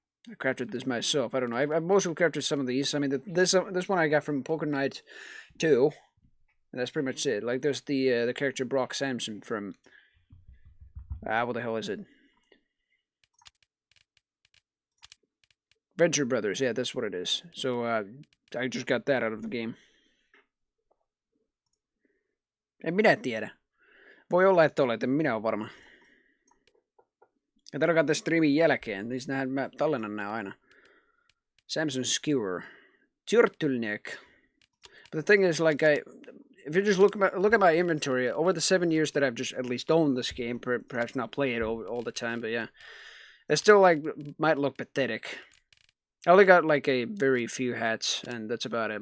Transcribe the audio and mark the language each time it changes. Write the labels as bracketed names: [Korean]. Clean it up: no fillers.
[English] I crafted this myself. I don't know. I've mostly crafted some of these. I mean, this one I got from Poker Night 2. And that's pretty much it. Like, there's the character Brock Samson from... what the hell is it? Venture Brothers. Yeah, that's what it is. So, I just got that out of the game. [Finnish] En minä tiedä. Voi olla, että olet. En minä ole varma. Ja tarkoittaa tämän streamin jälkeen. Niin nähdään, mä tallennan nää aina. [English] Samson Skewer. Turtleneck. But the thing is, like, if you just look at my inventory, over the 7 years that I've just at least owned this game, perhaps not play it all the time, but yeah. It still, like, might look pathetic. I only got, like, a very few hats, and that's about it.